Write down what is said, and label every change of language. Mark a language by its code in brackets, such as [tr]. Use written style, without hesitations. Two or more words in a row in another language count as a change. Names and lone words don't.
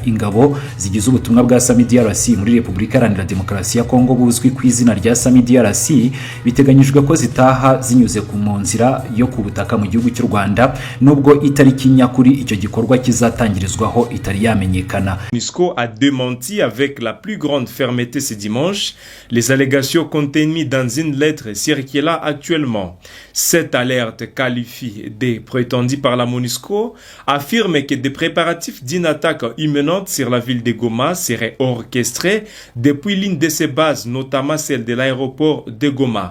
[rw] Ingabo zigize ubutumwa bwa Sami DRC muri Repubulika Iharanira Demokarasi ya Kongo buzwi ku izina rya Sami DRC biteganyijwe ko zitaha zinyuze ku nzira yo ku butaka mu gihugu cy'u Rwanda, nubwo itariki nyakuri icyo gikorwa kizatangirizwaho itari yamenyekana. [fr] MONUSCO a démenti avec la plus grande fermeté ce dimanche les allégations contenues dans une lettre circulant actuellement. Cette alerte qualifie des prétendu par la MONUSCO, affirme que des préparatifs d'une attaque imminente sur la ville de Goma seraient orchestrés depuis l'une de ses bases, notamment celle de l'aéroport de Goma.